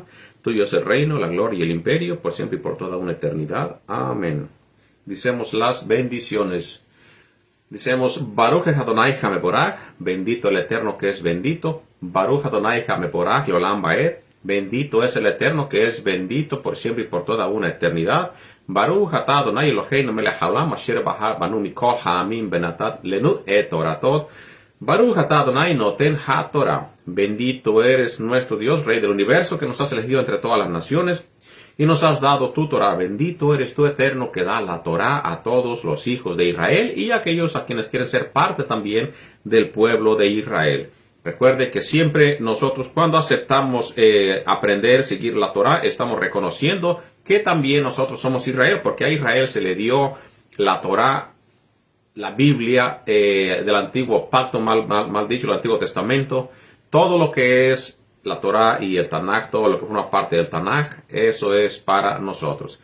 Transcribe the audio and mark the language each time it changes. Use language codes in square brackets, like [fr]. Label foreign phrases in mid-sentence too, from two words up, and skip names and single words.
[es] Tuyo es el reino, la gloria y el imperio, por siempre y por toda una eternidad. Amén. Dicemos las bendiciones. Dicemos, [he] ברוך אדוני המבורך, [es] bendito el Eterno que es bendito. [he] ברוך אדוני המבורך, לעולם ועד. [es] Bendito es el Eterno que es bendito por siempre y por toda una eternidad. [he] ברוך אתה אדוני אלוהינו מלך העולם אשר בחר בנו מכל העמים ונתן לנו את תורתו. ברוך אתה אדוני נותן התורה. [es] Bendito eres nuestro Dios, Rey del universo, que nos has elegido entre todas las naciones y nos has dado tu Torah. Bendito eres tú, Eterno, que da la Torah a todos los hijos de Israel y a aquellos a quienes quieren ser parte también del pueblo de Israel. Recuerde que siempre nosotros cuando aceptamos aprender, seguir la Torah, estamos reconociendo que también nosotros somos Israel, porque a Israel se le dio la Torah, la Biblia del antiguo pacto, mal dicho, el Antiguo Testamento, todo lo que es la Torah y el Tanaj, todo lo que forma parte del Tanaj, eso es para nosotros.